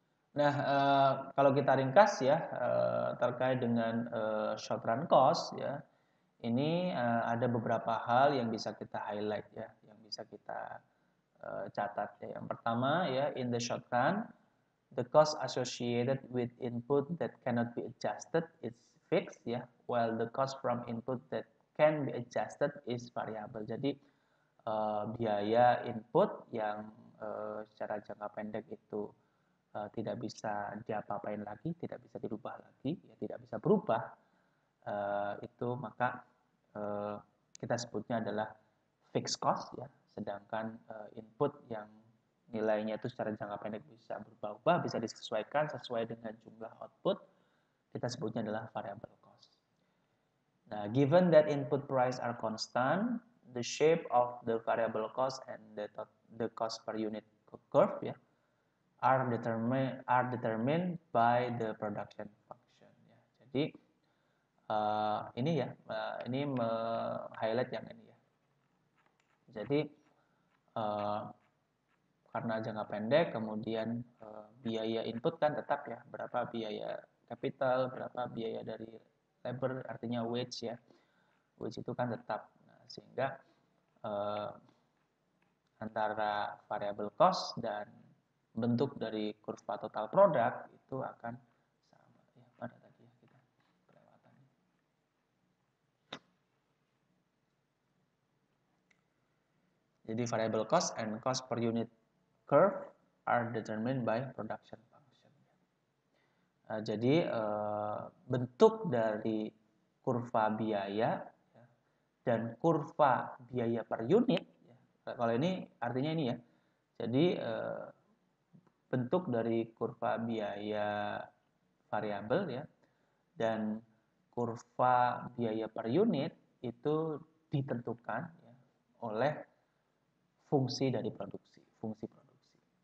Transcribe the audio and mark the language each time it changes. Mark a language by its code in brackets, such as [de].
[id] Nah, kalau kita ringkas ya terkait dengan short run cost ya, ini ada beberapa hal yang bisa kita highlight ya, yang bisa kita catat ya. Yang pertama ya, [en] in the short run, the cost associated with input that cannot be adjusted is fixed ya, while the cost from input that can be adjusted is variable. [id] Jadi biaya input yang secara jangka pendek itu tidak bisa diapa-apain lagi, tidak bisa dirubah lagi, ya tidak bisa berubah, itu maka kita sebutnya adalah fixed cost ya. Sedangkan input yang nilainya itu secara jangka pendek bisa berubah-ubah, bisa disesuaikan sesuai dengan jumlah output, kita sebutnya adalah variable cost. [en] Nah, given that input price are constant, the shape of the variable cost and the cost per unit curve ya are determined by the production function ya. [id] Jadi ini ya, ini highlight yang ini ya. Jadi karena jangka pendek, kemudian biaya input kan tetap ya, berapa biaya capital, berapa biaya dari labor, artinya wage ya, wage itu kan tetap. Nah, sehingga antara variable cost dan bentuk dari kurva total produk itu akan sama ya. Pada tadi ya kita kelewatan. [en] Jadi variable cost and cost per unit curve are determined by production function. [id] Jadi bentuk dari kurva biaya ya, dan kurva biaya per unit ya. Kalau ini artinya ini ya. Jadi bentuk dari kurva biaya variabel ya dan kurva biaya per unit itu ditentukan ya, oleh fungsi dari produksi, fungsi produksi.